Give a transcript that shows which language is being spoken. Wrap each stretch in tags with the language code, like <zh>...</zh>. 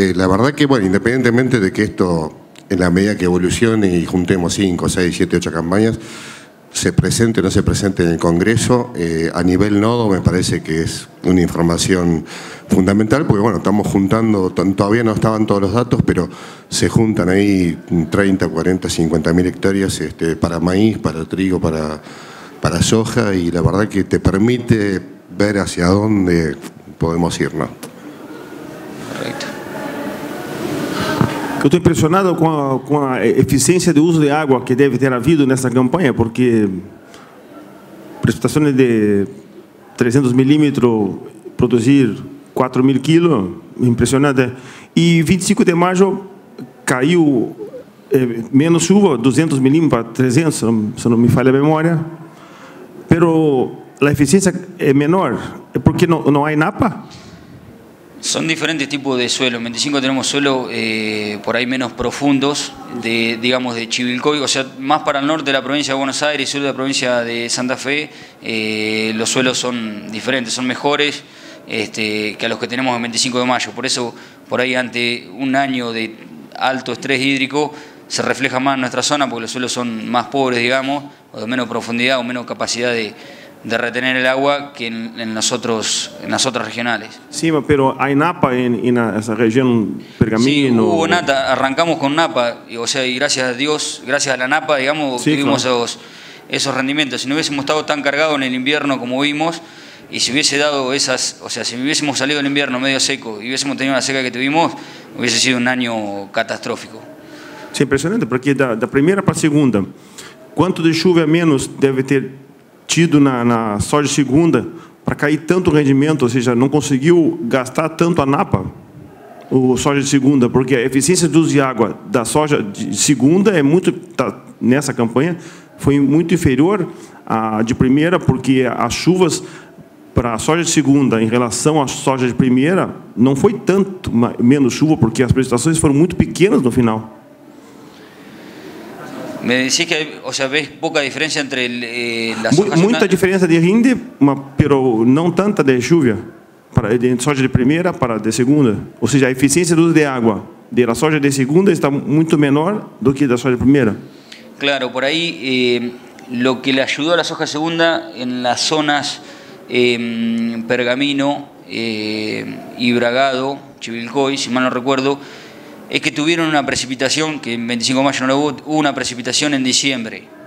<es>La verdad que, bueno, independientemente de que esto, en la medida que evolucione y juntemos 5, 6, 7, 8 campañas, se presente o no se presente en el Congreso, a nivel nodo me parece que es una información fundamental, porque bueno, estamos juntando, todavía no estaban todos los datos, pero se juntan ahí 30, 40, 50.000 hectáreas para maíz, para trigo, para soja, y la verdad que te permite ver hacia dónde podemos ir, ¿no? Correcto.</es> <pt>Eu estou impressionado com a eficiência de uso de água que deve ter havido nessa campanha, porque precipitações de 300 milímetros, produzir 4.000 quilos, impressionante. E 25 de maio caiu menos chuva, 200 milímetros para 300, se não me falha a memória. Pero a eficiência é menor, é porque não há napa?</pt> <es>Son diferentes tipos de suelo. En 25 tenemos suelo por ahí menos profundos, digamos de Chivilcoy, o sea, más para el norte de la provincia de Buenos Aires y sur de la provincia de Santa Fe, los suelos son diferentes, son mejores que a los que tenemos en 25 de mayo. Por eso, por ahí ante un año de alto estrés hídrico, se refleja más en nuestra zona, porque los suelos son más pobres, digamos, o de menos profundidad o menos capacidad de retener el agua que en las otras regionales. Sí, pero hay napa en esa región Pergamino. Sí, hubo napa, arrancamos con napa, o sea, y gracias a Dios, gracias a la napa, digamos, sí, tuvimos claro, esos rendimientos. Si no hubiésemos estado tan cargados en el invierno como vimos, y si hubiese dado esas, o sea, si hubiésemos salido en invierno medio seco y hubiésemos tenido la seca que tuvimos, hubiese sido un año catastrófico. Sí, impresionante,</es> <pt>porque da primeira para a segunda, quanto de chuva a menos deve ter tido na soja segunda para cair tanto rendimento, ou seja, não conseguiu gastar tanto a napa, o soja de segunda, porque a eficiência do uso de água da soja de segunda nessa campanha foi muito inferior à de primeira, porque as chuvas para a soja de segunda em relação à soja de primeira não foi tanto menos chuva, porque as precipitações foram muito pequenas no final.</pt> <es>Me decís que, o sea, ves poca diferencia entre las hojas.</es> <pt>Muita diferença de rinde, pero não tanta de chuva, de soja de primeira para de segunda. Ou seja, a eficiência do uso de água da soja de segunda está muito menor do que da soja de primeira.</pt> <es>Claro, por ahí lo que le ayudó a la soja segunda en las zonas Pergamino y Bragado, Chivilcoy, si mal no recuerdo, es que tuvieron una precipitación, que en 25 de mayo no lo hubo una precipitación en diciembre.</es>